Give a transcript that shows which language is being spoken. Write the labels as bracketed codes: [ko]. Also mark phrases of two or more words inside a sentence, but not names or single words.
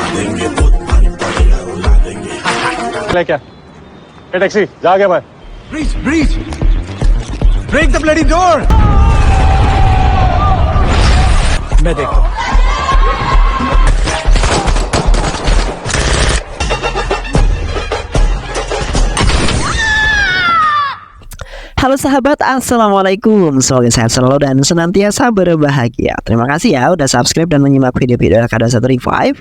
[hi] ले क्या ये टैक्सी जा गया मैं [en] Breach! Breach! Break the bloody door! [hi] मैं देखता हूँ. [id] Halo sahabat, assalamualaikum. Semoga sehat selalu dan senantiasa berbahagia. Terima kasih ya udah subscribe dan menyimak video-video LK21 Revive.